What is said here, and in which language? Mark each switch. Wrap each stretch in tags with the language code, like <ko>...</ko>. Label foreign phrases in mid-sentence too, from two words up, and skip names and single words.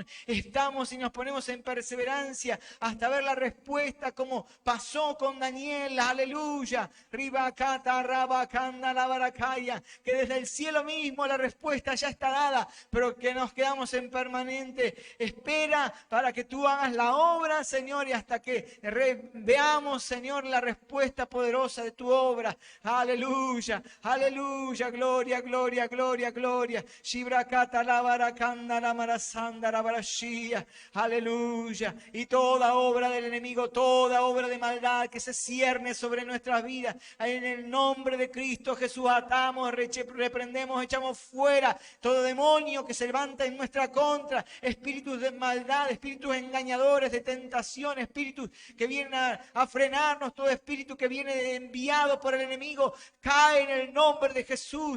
<es>estamos y nos ponemos en perseverancia hasta ver la respuesta como pasó con Daniel, aleluya, Ribacata, Rabacanda, la Baracaya, que desde el cielo mismo la respuesta ya está dada, pero que nos quedamos en permanente espera para que tú hagas la obra, Señor, y hasta que veamos, Señor, la respuesta poderosa de tu obra. Aleluya, aleluya, gloria, gloria, gloria, gloria. Shibrakata la barakanda la marasanda la barashia. Aleluya. Y toda obra del enemigo, toda obra de maldad que se cierne sobre nuestras vidas, en el nombre de Cristo Jesús atamos, reprendemos, echamos fuera todo demonio que se levanta en nuestra contra, espíritus de maldad, espíritus engañadores, de tentación, espíritus que vienen a frenarnos, todo espíritu que viene enviado por el enemigo, cae en el nombre de Jesús.</es>